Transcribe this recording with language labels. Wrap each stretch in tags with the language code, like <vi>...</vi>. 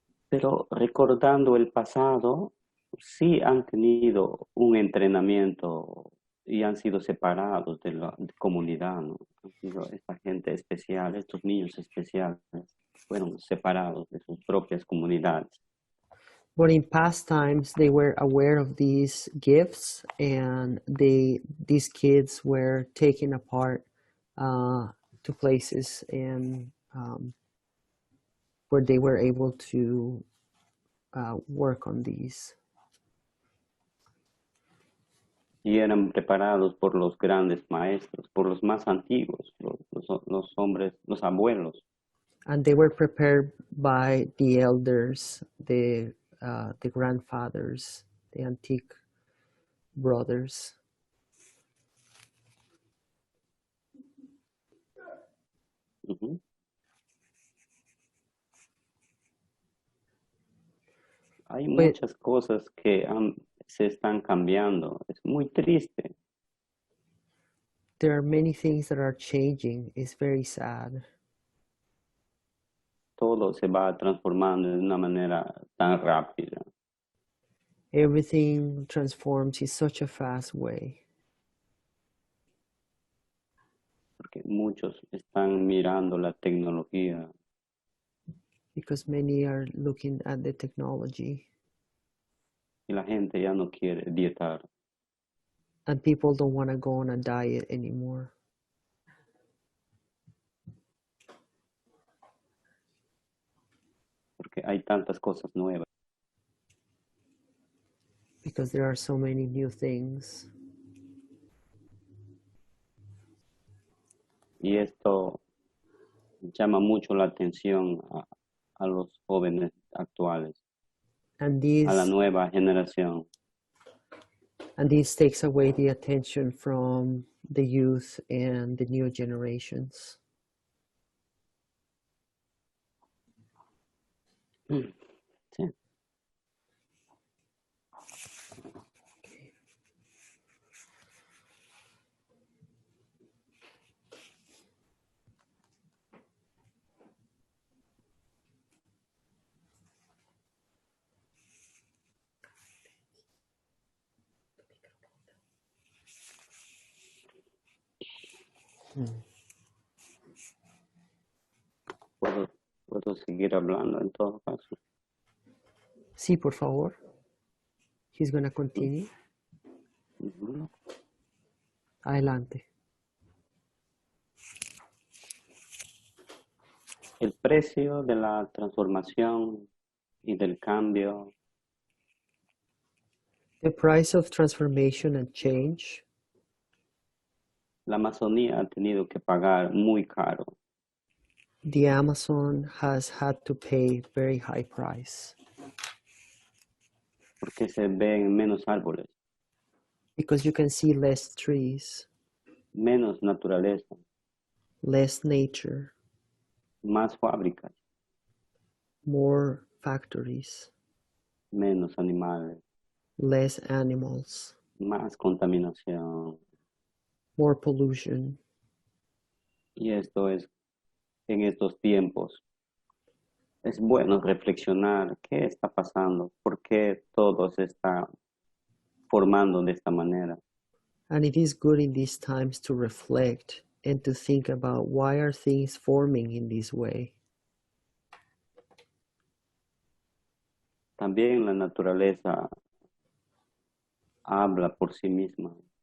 <es>Pero recordando el pasado, sí han tenido un entrenamiento y han sido separados de la comunidad, ¿no? Han sido esta gente especial, estos niños especiales, fueron separados de sus propias comunidades.</es> <en>But in past times, they were aware of these gifts, and these kids were taken apart to places and where they were able to work on these.</en> <es>Y eran preparados por los grandes maestros, por los más antiguos, los hombres, los abuelos.</es> <en>And they were prepared by the elders, the grandfathers, the antique brothers. Uh-huh.</en> <es>Hay muchas cosas que se están cambiando. Es muy triste.</es> <en>There are many things that are changing. It's very sad.</en> <es>Todo se va transformando de una manera tan rápida.</es> <en>Everything transforms in such a fast way.</en> <es>Porque muchos están mirando la tecnología.</es> <en>Because many are looking at the technology.</en> <es>Y la gente ya no quiere dietar.</es> <en>And people don't want to go on a diet anymore.</en> <es>Porque hay tantas cosas nuevas.</es> <en>Because there are so many new things.</en> <es>Y esto llama mucho la atención a los jóvenes actuales,</es> <en>And</en> <es>a la nueva generación.</es> <en>And this takes away the attention from the youth and the new generations.</en> <es>Sí. ¿Puedo seguir hablando en todo caso? Sí, por favor.</es> <en>He's going to continue. Uh-huh.</en> <es>Adelante. El precio de la transformación y del cambio.</es> <en>The price of transformation and change.</en> <es>La Amazonía ha tenido que pagar muy caro.</es> <en>The Amazon has had to pay very high price.</en> <es>Porque se ven menos árboles,</es> <en>Because you can see less trees,</en> <es>menos naturaleza,</es> <en>less nature,</en> <es>más fábricas,</es> <en>more factories,</en> <es>menos animales,</es> <en>less animals,</en> <es>más contaminación.</es> <en>more pollution.</en> <es>Y esto es, en estos tiempos, es bueno reflexionar qué está pasando, por qué todo se está formando de esta manera.</es> <en>And it is good in these times to reflect and to think about why are things forming in this way.</en> <es>También la naturaleza habla por sí misma.</es>